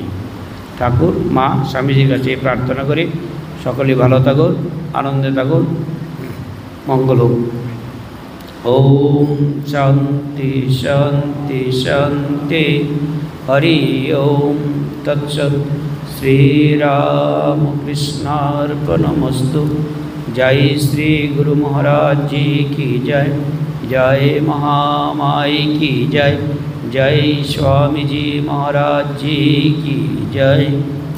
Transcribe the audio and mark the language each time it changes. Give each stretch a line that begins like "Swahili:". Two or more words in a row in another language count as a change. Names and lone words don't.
Bangla: ঠাকুর মা স্বামীজির কাছে প্রার্থনা করি সকলেই ভালো থাকুন, আনন্দে থাকুন, মঙ্গল হোক।
Sanskrit: ওম শান্তি শান্তি শান্তি। হরি ওম তৎসৎ। श्रीरामकृष्णार्पणमस्तु।
Hindi: जय श्री गुरु महाराज जी की जय। जय महामाई की जय। जय स्वामी जी महाराज जी की जय।